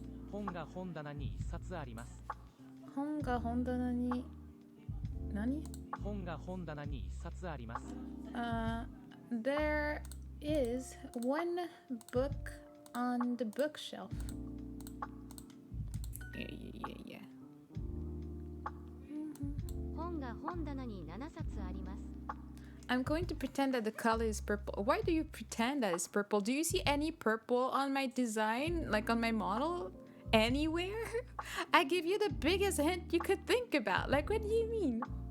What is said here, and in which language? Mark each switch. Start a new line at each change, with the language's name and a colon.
Japanese: 本が本棚に1冊あります。本が本棚に何？本が本棚に1冊あります。
English: There is 1 book on the bookshelf. Yeah.
Japanese: 本が本棚に7冊あります。
English: I'm going to pretend that the color is purple. Why do you pretend that it's purple? Do you see any purple on my design, like on my model? Anywhere? I give you the biggest hint you could think about. Like, what do you mean?